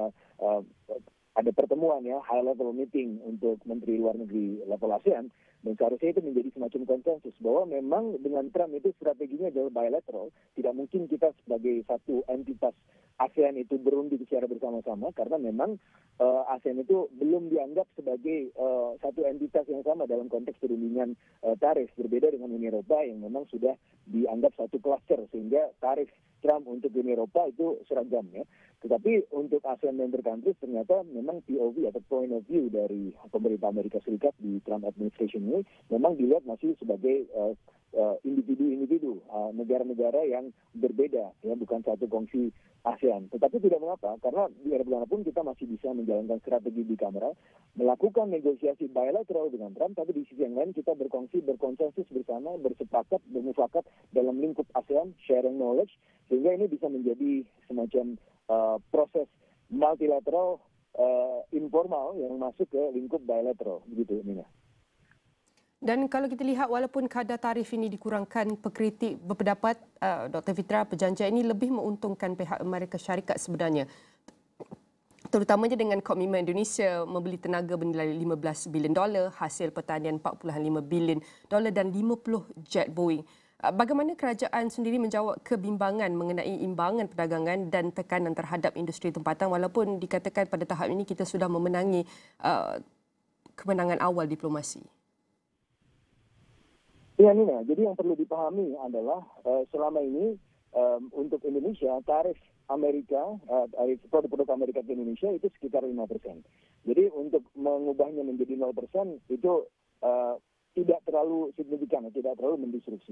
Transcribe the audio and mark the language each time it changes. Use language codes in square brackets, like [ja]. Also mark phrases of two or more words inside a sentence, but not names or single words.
[id] ada pertemuan ya [en] high level meeting [id] untuk Menteri Luar Negeri level ASEAN dan seharusnya itu menjadi semacam konsensus bahwa memang dengan Trump itu strateginya adalah bilateral, tidak mungkin kita sebagai satu entitas ASEAN itu berunding secara bersama-sama karena memang ASEAN itu belum dianggap sebagai satu entitas yang sama dalam konteks perundingan tarif, berbeda dengan Uni Eropa yang memang sudah dianggap satu cluster sehingga tarif Trump untuk Uni Eropa itu seragam ya. Tetapi untuk [en] ASEAN member countries [id] ternyata memang POV atau [en] point of view [id] dari pemerintah Amerika Serikat di [en] Trump administration [id] ini memang dilihat masih sebagai individu-individu, negara-negara yang berbeda, ya bukan satu kongsi ASEAN. Tetapi tidak mengapa, karena di era pun kita masih bisa menjalankan strategi di kamera, melakukan negosiasi bilateral dengan Trump, tapi di sisi yang lain kita berkonsensus bersama, bersepakat, bermufakat dalam lingkup ASEAN, [en] sharing knowledge, [id] sehingga ini bisa menjadi semacam proses multilateral informal yang masuk ke lingkup bilateral, begitu Nina. [ms] Dan kalau kita lihat walaupun kadar tarif ini dikurangkan, pekritik berpendapat Dr. Fitra perjanjian ini lebih menguntungkan pihak Amerika Syarikat sebenarnya. Terutamanya dengan komitmen Indonesia membeli tenaga bernilai $15 bilion, hasil pertanian $4.5 bilion dan 50 jet Boeing. Bagaimana kerajaan sendiri menjawab kebimbangan mengenai imbangan perdagangan dan tekanan terhadap industri tempatan walaupun dikatakan pada tahap ini kita sudah memenangi kemenangan awal diplomasi? [id] Ya Nina, jadi yang perlu dipahami adalah selama ini untuk Indonesia tarif Amerika, produk-produk Amerika ke Indonesia itu sekitar 5%. Jadi untuk mengubahnya menjadi 0% itu tidak terlalu signifikan, tidak terlalu mendisrupsi.